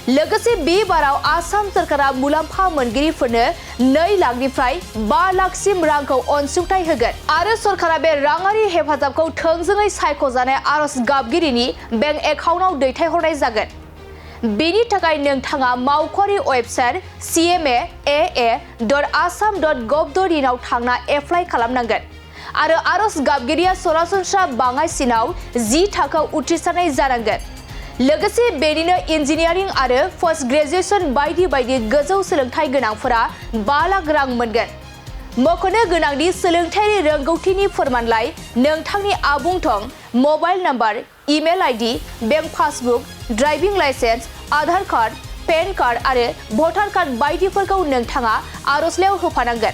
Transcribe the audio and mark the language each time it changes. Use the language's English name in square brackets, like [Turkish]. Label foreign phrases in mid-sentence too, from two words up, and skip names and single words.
[Bodo] लोगोसे बे बाराव आसाम सरकारा मुलाम्फा मोनगिरिफोरनो 2 लाखनिफ्राय 5 लाखसिम रांखौ अनसुंथाइ होगोन आरो सरकारा बे राङारि हेफाजाबखौ थोंजोङै सायख'जानाय आर'ज गाबगिरिनि [English] bank account [Bodo] दैथायहरनाय जागोन। बेनि थाखाय नोंथाङा मावख'आरि वेबसाइट cmaa.assam.gov.in आव थांना एप्लाइ खालामनांगोन आरो आर'ज गाबगिरिया सरासनस्रा बाङाइसिनाव 10 थाखोआव उथ्रिसारनाय जानांगोन। लोगोसे बेनिनो इन्जिनियारिं आरो [English] post graduation [Bodo] बायदि गोजौ सोलोंथाइ गोनांफोरा 5 लाख रां मोनगोन। मख'नो गोनांदि सोलोंथायारि रोंगौथिनि फोरमानलाइ, नोंथांनि आबुं थं, [English] mobile number, email ID, bank passbook, driving licence, [Bodo] आधार कार्ड, पेन कार्ड आरो [English] voter card [Bodo] बायदिफोरखौ नोंथाङा आर'जलाइयाव होफानांगोन।